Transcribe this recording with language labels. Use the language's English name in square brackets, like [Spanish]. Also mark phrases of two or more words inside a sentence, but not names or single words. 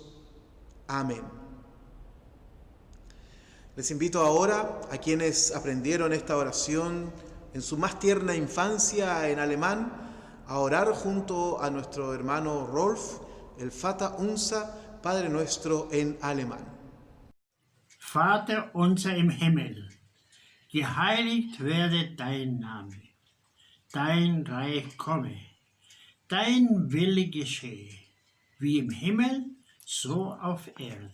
[Spanish] Amén. Les invito ahora a quienes aprendieron esta oración en su más tierna infancia en alemán a orar junto a nuestro hermano Rolf el [German] Vater unser, [Spanish] Padre Nuestro en alemán. [German] Vater unser im Himmel, geheiligt werde dein Name, dein Reich komme, dein Wille geschehe, wie im Himmel, so auf Erden.